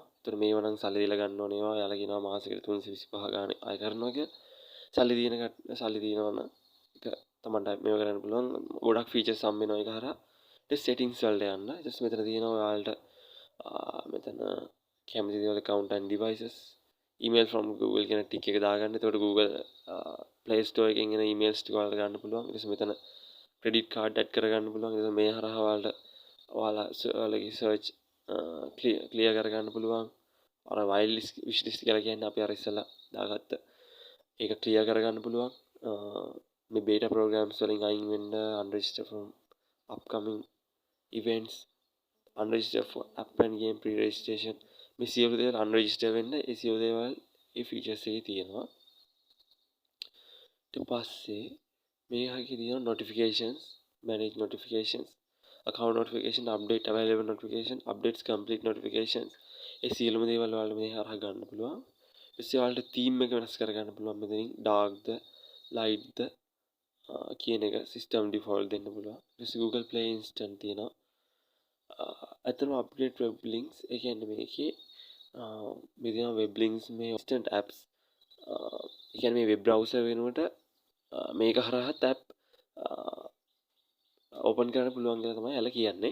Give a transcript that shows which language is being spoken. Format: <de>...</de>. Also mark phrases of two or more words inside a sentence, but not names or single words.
<si>ඒතර මේව නම් සල්ලි දීලා ගන්න ඕනේ ඒවා. එයාලා කියනවා මාසෙකට 325 ගානේ අය කරනවා කියලා. සල්ලි දිනනවා නම් ඒක තමන්ට මේව කරන්න පුළුවන්. ගොඩක් features හම්බ වෙනවා ඒක හරහා. ඊට settings වලට යන්න. ඊට පස්සේ මෙතන තියෙනවා ඔයාලට මෙතන කැමති දේවල්</si> <en>account and devices email from Google</en> <si>කියන ටික එක දාගන්න. එතකොට Google Play Store එකෙන් එන emails ටික ඔයාලට ගන්න පුළුවන්. ඊට පස්සේ මෙතන</si> <en>credit card add</en> <si>කරගන්න පුළුවන්. ඊට මේ හරහා ඔයාලගේ</si> <en>search clear</en> <si>කරගන්න පුළුවන්. අර</si> <en>wish list</en> <si>කියලා කියන්නේ අපි අර ඉස්සෙල්ලා දාගත්ත ඒක clear කරගන්න පුළුවන්. මේ beta programs වලින් අයින් වෙන්න</si> <en>unregister from upcoming events unregister for app and game pre-registration</en> <si>මේ සියලු දේවල් unregister වෙන්න ඒ සියලු දේවල් ඒ features එකේ තියෙනවා. ඊට පස්සේ මේකේ තියෙනවා</si> <en>notifications manage notifications account notification update available notification updates complete notifications</en> <si>ඒ සියලුම දේවල් ඔයාලට මේ හරහා ගන්න පුළුවන්. ඊටසේ ඔයාලට theme එක වෙනස් කරගන්න පුළුවන්. මෙතනින් darkද lightද කියන එක</si> <en>system default</en> <si>දෙන්න පුළුවන්. ඊටසේ Google Play Instant තියෙනවා. අතන</si> <en>update web links</en> <si>ඒ කියන්නේ මේකේ මේ තියෙන</si> <en>web links</en> <si>මේ</si> <en>instant apps</en> <si>ඒ කියන්නේ මේ</si> <en>web browser</en> <si>වෙනුවට මේක හරහාත්</si> <en>app open</en> <si>කරන්න පුළුවන් කියලා තමයි යාලා කියන්නේ.</si>